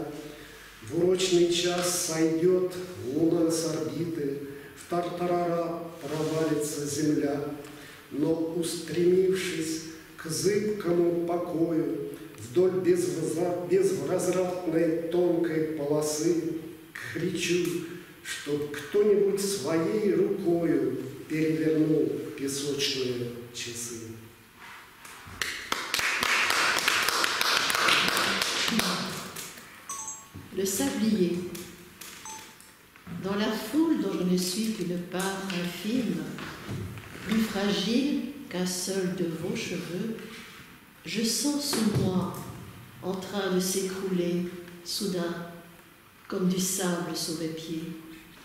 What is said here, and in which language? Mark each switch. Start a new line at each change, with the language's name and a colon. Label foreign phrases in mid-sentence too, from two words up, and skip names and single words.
Russian: В урочный час сойдет луна с орбиты, в тартарара провалится земля, но, устремившись к зыбкому покою, вдоль безвозвратной тонкой полосы, кричу, чтоб кто-нибудь своей рукою перевернул песочные часы.
French: Le sablier. Dans la foule dont je ne suis qu'une part infime, plus fragile qu'un seul de vos cheveux, je sens sous moi, en train de s'écrouler, soudain, comme du sable sous mes pieds.